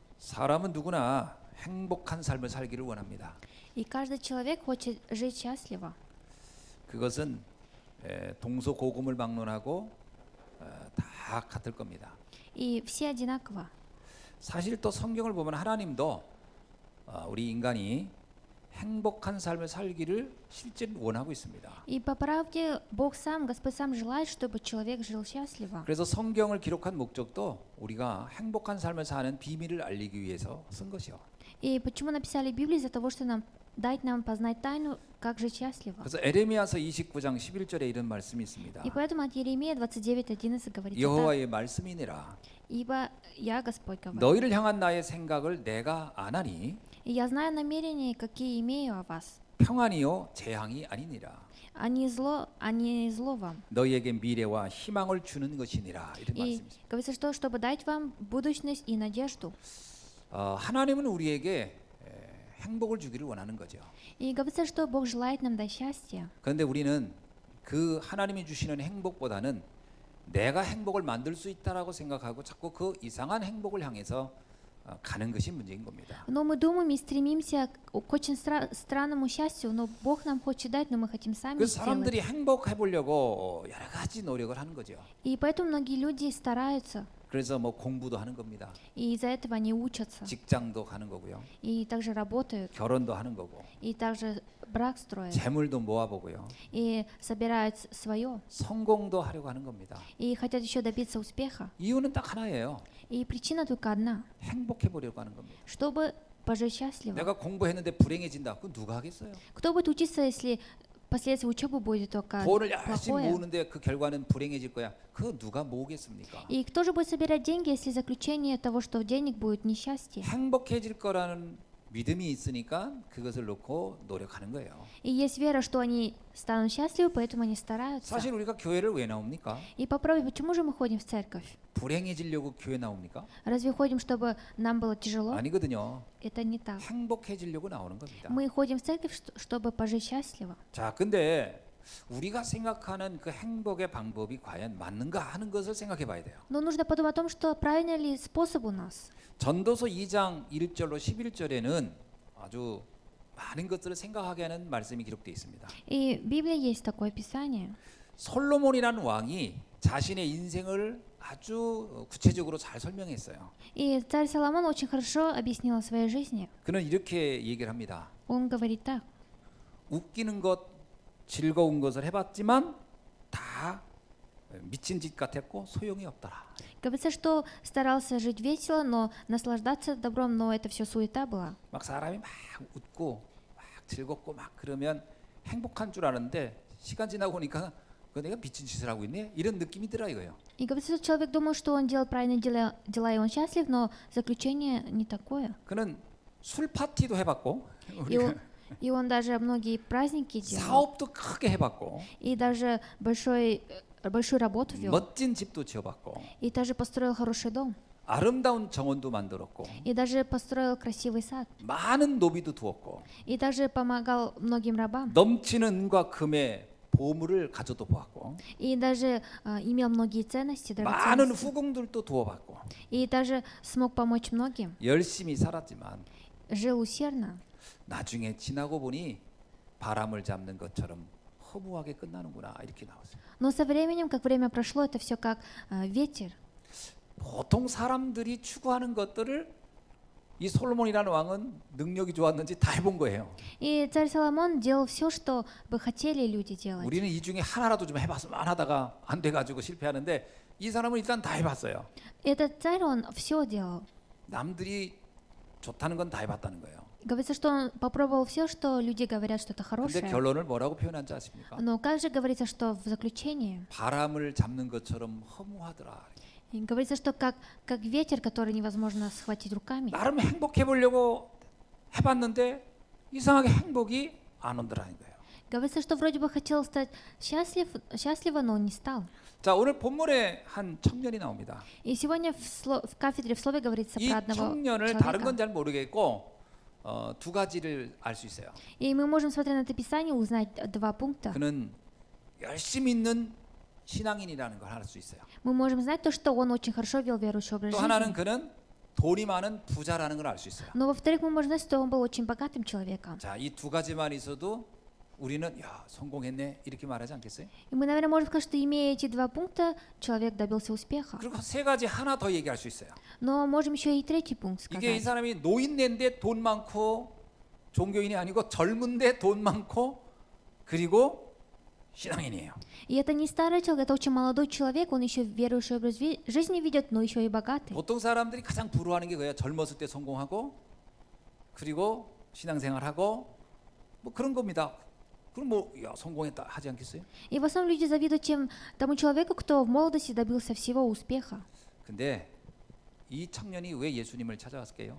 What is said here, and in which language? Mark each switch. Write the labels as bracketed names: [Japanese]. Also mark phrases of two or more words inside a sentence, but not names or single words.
[Korean] 사람은 누구나 행복한 삶을 살기를 원합니다. [Russian] И каждый человек хочет жить счастливо. [Korean] 그것은 동서고금을 막론하고 다 같을 겁니다. [Russian] И все одинаково. [Korean] 사실 또 성경을 보면 하나님도 우리 인간이 행복한 삶을 살기를 실제로 원하고 있습니다. [Russian] И по правде Бог сам, Господь сам желает, чтобы человек жил счастливо. [Korean] 그래서 성경을 기록한 목적도 우리가 행복한 삶을 사는 비밀을 알리기 위해서 쓴 것이요. [Russian] И почему написали Библию? Из-за того, что дать нам познать тайну, как жить счастливо. [Korean] 그래서 에레미야서 29장 11절에 이런 말씀이 있습니다. [Russian] И поэтому от Еремея 29:11 говорится так. [Korean] 여호와의 말씀이니라. [Russian] Ибо я Господь говорю. [Korean] 너희를 향한 나의 생각을 내가 아나니 [Russian] И я знаю намерения, какие имею о вас. [Korean] 평안이요 재앙이 아니니라. [Russian] А не зло вам. [Korean] 너희에게 미래와 희망을 주는 것이니라. 이런 [Russian] И [Korean] 말씀입니다. [Russian] говорится, что чтобы дать вам будущность и надежду. [Korean] 하나님은 우리에게 행복을 주기를 원하는 거죠. [Russian] И говорится, что Бог желает нам дать счастье. [Korean] 그런데 우리는 그 하나님이 주시는 행복보다는 내가 행복을 만들 수 있다라고 생각하고 자꾸 그 이상한 행복을 향해서 가는 것이 문제인 겁니다. [Russian] Но мы думаем и стремимся к очень странному счастью, но Бог нам хочет дать, но мы хотим сами [Korean] 그 [Russian] сделать. [Korean] 사람들이 행복해 보려고 여러 가지 노력을 하는 거죠. [Russian] И поэтому многие люди стараются, [Korean] 그래서 뭐 공부도 하는 겁니다. [Russian] и из-за этого они учатся, [Korean] 직장도 가는 거고요. [Russian] и также работают, [Korean] 결혼도 하는 거고. [Russian] и также брак строят, [Korean] 재물도 모아보고요. [Russian] и собирают свое, [Korean] 성공도 하려고 하는 겁니다. [Russian] и хотят еще добиться успеха. [Korean] 이유는 딱 하나예요. [Russian] И причина только одна, [Korean] 행복해 보려고 하는 겁니다. [Russian] чтобы пожить счастливо. [Korean] 내가 공부했는데 불행해진다. 그건 누가 하겠어요? [Russian] Кто будет учиться, если последствия учебы будет только [Korean] 돈을 열심히 [Russian] плохое? [Korean] 모으는데 그 결과는 불행해질 거야. 그거 누가 모으겠습니까? [Russian] И кто же будет собирать деньги, если заключение того, что денег будет несчастье? [Korean] 행복해질 거라는 믿음이 있으니까 그것을 놓고 노력하는 거예요. [Russian] И есть вера, что они станут счастливы, поэтому они стараются. [Korean] 사실 우리가 교회를 왜 나옵니까? [Russian] И попробуй, почему же мы ходим в церковь? [Korean] 불행해지려고 교회 나옵니까? [Russian] Разве ходим, чтобы нам было тяжело? [Korean] 아니거든요. [Russian] Это не так. [Korean] 행복해지려고 나오는 겁니다. [Russian] Мы ходим в церковь, чтобы пожить счастливо. [Korean] 자, 근데 우리가 생각하는 그 행복의 방법이 과연 맞는가 하는 것을 생각해 봐야 돼요. [Russian] Но нужно подумать о том, что правильный ли способ у нас. [Korean] 전도서 2장 1절로 11절에는 아주 많은 것들을 생각하게 하는 말씀이 기록되어 있습니다. [Russian] И в Библии есть такое писание. [Korean] 솔로몬이라는 왕이 자신의 인생을 아주 구체적으로 잘 설명했어요. [Russian] И царь Соломон очень хорошо объяснил о своей жизни. [Korean] 그는 이렇게 얘기를 합니다. [Russian] Он говорит так. [Korean] 웃기는 것, 즐거운 것을 해봤지만 다 미친 짓 같았고 소용이 없더라. [Russian] Говорится, что старался жить весело, но наслаждаться добром, но это все суета была. [Korean] 막 사람이 막 웃고 막 즐겁고 막 그러면 행복한 줄 아는데 시간 지나고 보니까 그 내가 미친 짓을 하고 있네 이런 느낌이 들어 이거예요. [Russian] И говорится, что человек думал, что он делал правильные дела и он счастлив, но заключение не такое. [Korean] 그는 술 파티도 해봤고 [Russian] И он даже многие праздники делал, [Korean] 사업도 크게 해봤고 [Russian] и даже большую работу вел, [Korean] 멋진 집도 지어봤고 [Russian] и даже построил хороший дом, [Korean] 아름다운 정원도 만들었고 [Russian] и даже построил красивый сад, [Korean] 많은 노비도 두었고 [Russian] и даже помогал многим рабам, [Korean] 넘치는 은과 금의 보물을 가져도 보았고 [Russian] и даже имел многие ценности, [Korean] 많은 [Russian] драгоценности, [Korean] 후궁들도 두어봤고 [Russian] и даже смог помочь многим, [Korean] 열심히 살았지만 [Russian] жил усердно. [Korean] 나중에 지나고 보니 바람을 잡는 것처럼 허무하게 끝나는구나 이렇게 나왔어요. [Russian] Но со временем, как время прошло, это все как ветер. [Korean] 보통 사람들이 추구하는 것들을 이 솔로몬이라는 왕은 능력이 좋았는지 다 해본 거예요. [Russian] И царь Соломон делал все, что бы хотели люди делать. [Korean] 우리는 이 중에 하나라도 좀 해봤으면 하다가 안 돼가지고 실패하는데 이 사람은 일단 다 해봤어요. [Russian] Этот царь, он все делал. [Korean] 남들이 좋다는 건 다 해봤다는 거예요. [Russian] Говорится, что он попробовал все, что люди говорят, что это [Korean] 근데 [Russian] хорошее. [Korean] 결론을 뭐라고 표현한지 아십니까? [Russian] Но как же говорится, что в заключении? [Korean] 바람을 잡는 것처럼 허무하더라. [Russian] И говорится, что как ветер, который невозможно схватить руками. [Korean] 나름 행복해 보려고 해봤는데 이상하게 행복이 안 온다라는 거예요. [Russian] Говорится, что вроде бы хотел стать счастливо, но он не стал. [Korean] 자, 오늘 본문에 한 청년이 나옵니다. [Russian] И сегодня в кафедре в слове говорится [Korean] 이 [Russian] про одного [Korean] 청년을 다른 건 [Russian] человека. [Korean] 잘 모르겠고 두 가지를 알 수 있어요. [Russian] И мы можем, смотря на это писание, узнать два пункта. [Korean] 그는 열심히 있는 신앙인이라는 걸 알 수 있어요. [Russian] Мы можем знать то, что он очень хорошо вел верующий образ [Korean] 또 하나는 [Russian] жизни. [Korean] 그는 돈이 많은 부자라는 걸 알 수 있어요. [Russian] Но во-вторых, мы можем знать, что он был очень богатым человеком. [Korean] 자, 이 두 가지만 있어도 우리는 야, 성공했네 이렇게 말하지 않겠어요? [Russian] И мы, наверное, можем сказать, что имея эти два пункта, человек добился успеха. [Korean] 그리고 세 가지 하나 더 얘기할 수 있어요. [Russian] Но можем еще и третий пункт [Korean] 이게 이 [Russian] сказать. [Korean] 사람이 노인네인데 돈 많고 종교인이 아니고 젊은데 돈 많고 그리고 신앙인이에요. [Russian] И это не старый человек, это очень молодой человек, он еще верующий образ жизни ведет, но еще и богатый. [Korean] 보통 사람들이 가장 부러워하는 게 그거예요. 젊었을 때 성공하고 그리고 신앙생활하고 뭐 그런 겁니다. 그럼 뭐 야, 성공했다 하지 않겠어요? [Russian] И в основном люди завидуют тому человеку, кто в молодости добился всего успеха. [Korean] 근데 이 청년이 왜 예수님을 찾아왔을까요?